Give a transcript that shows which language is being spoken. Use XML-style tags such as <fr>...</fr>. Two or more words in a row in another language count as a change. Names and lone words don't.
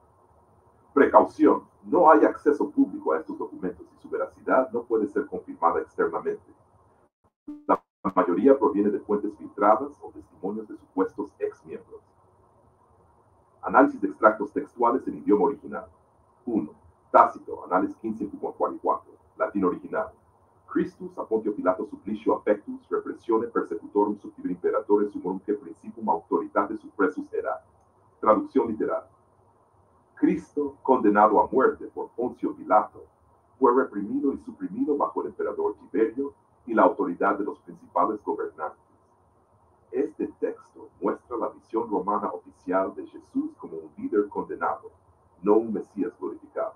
<es>Precaución, no hay acceso público a estos documentos y su veracidad no puede ser confirmada externamente. La mayoría proviene de fuentes filtradas o testimonios de supuestos ex-miembros. Análisis de extractos textuales en idioma original. 1. Tácito, Análisis 15.44, latín original.</es> <la>Christus a Pontio Pilato supplicio affectus repressione persecutorum subtibre imperatore sumorumque principum autoritate suppressus erat.</la> <es>Traducción literal. Cristo, condenado a muerte por Poncio Pilato, fue reprimido y suprimido bajo el emperador Tiberio y la autoridad de los principales gobernantes. Este texto muestra la visión romana oficial de Jesús como un líder condenado, no un Mesías glorificado.</es>